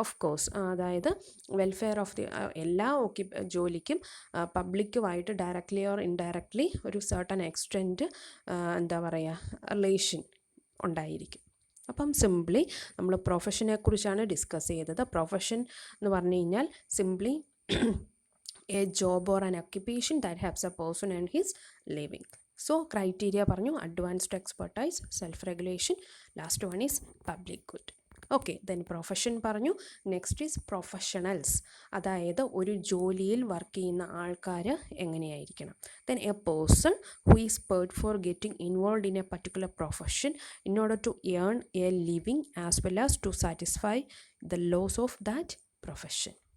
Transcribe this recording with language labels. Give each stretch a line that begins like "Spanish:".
English: of course
Malayalam: അതായത് welfare of the എല്ലാ ജോലിക്കും പബ്ലിക്കുമായിട്ട് ഡയറക്ട്ലി ഓർ ഇൻഡയറക്ട്ലി ഒരു സർട്ടൺ എക്സ്റ്റെൻറ്റ് എന്താ പറയുക റിലേഷൻ ഉണ്ടായിരിക്കും. അപ്പം സിംപ്ലി നമ്മൾ പ്രൊഫഷനെ കുറിച്ചാണ് ഡിസ്കസ് ചെയ്തത്. പ്രൊഫഷൻ എന്ന് പറഞ്ഞു കഴിഞ്ഞാൽ simply
English: a job or an occupation that helps a person earn his living. So criteria
Malayalam: പറഞ്ഞു:
English: advanced expertise, self regulation, last one is public good.
Malayalam: Okay, then profession പറഞ്ഞു.
English: next is
Malayalam: പ്രൊഫഷണൽസ്, അതായത് ഒരു ജോലിയിൽ work ചെയ്യുന്ന ആൾക്കാർ എങ്ങനെയായിരിക്കണം.
English: Then a person who is paid for getting involve in a particular profession in order to earn a living as well as to satisfy the laws of that profession.